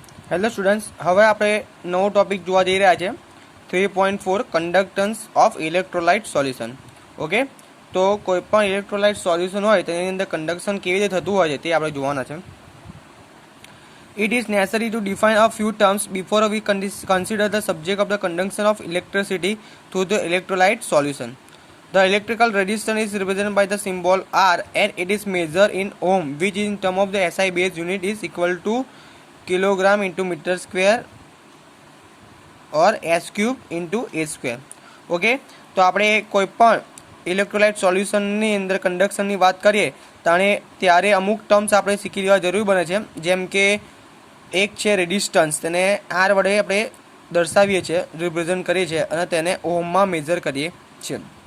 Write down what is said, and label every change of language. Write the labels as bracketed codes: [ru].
[gu] Hello students, હવે આપણે નવો ટોપિક જોવા જઈ રહ્યા છે 3.4 conductance of electrolyte solution. Okay, તો કોઈ પણ ઇલેક્ટ્રોલાઇટ સોલ્યુશન હોય તેની અંદર કન્ડક્શન કેવી રીતે થતું હોય છે તે આપણે જોવાના છે. [en] It is necessary to define a few terms before we consider the subject of the conduction of electricity through the electrolyte solution. The electrical resistance is represented by the symbol R and it is measured in ohm, which in term of the SI base unit is equal to kilogram into meter square or s cube into a square. [gu] Okay, તો આપણે કોઈ પણ electrolyte સોલ્યુશનની અંદર કન્ડક્શનની વાત કરીએ ત્યારે અમુક ટર્મ્સ આપણે શીખી લેવા જરૂર બને છે. જેમ કે એક છે રેડિસ્ટન્સ, તેને આર વડે આપણે દર્શાવીએ છીએ, રિપ્રેઝન્ટ કરીએ છીએ અને તેને ઓહમમાં મેજર કરીએ છીએ.